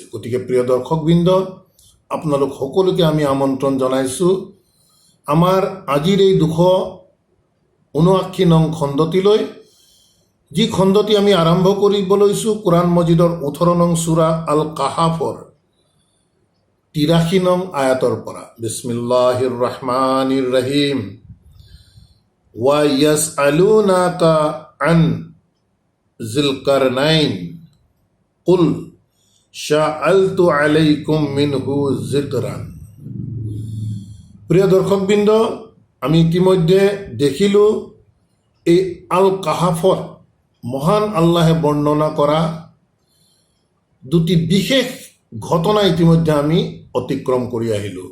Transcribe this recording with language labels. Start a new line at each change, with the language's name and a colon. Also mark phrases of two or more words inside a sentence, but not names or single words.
Assamese: গতিকে প্ৰিয় দৰ্শকবৃন্দ, আপোনালোক সকলোকে আমি আমন্ত্ৰণ জনাইছোঁ আমাৰ আজিৰ এই 279 নং খণ্ডটিলৈ, যি খণ্ডটি আমি আৰম্ভ কৰিব লৈছোঁ কোৰআন মজিদৰ 18 নং সূৰা আল কাহাফৰ 83 নং আয়াতৰ পৰা।
Arabic: بسم الله الرحمن الرحيم. و يسألونك عن ذي القرنين قل سأتلو عليكم منه ذكرا.
Assamese: প্ৰিয় দৰ্শকবৃন্দ, আমি ইতিমধ্যে দেখিলোঁ এই আল কাহাফত মহান আল্লাহে বৰ্ণনা কৰা দুটি বিশেষ ঘটনা ইতিমধ্যে আমি অতিক্ৰম কৰি আহিলোঁ।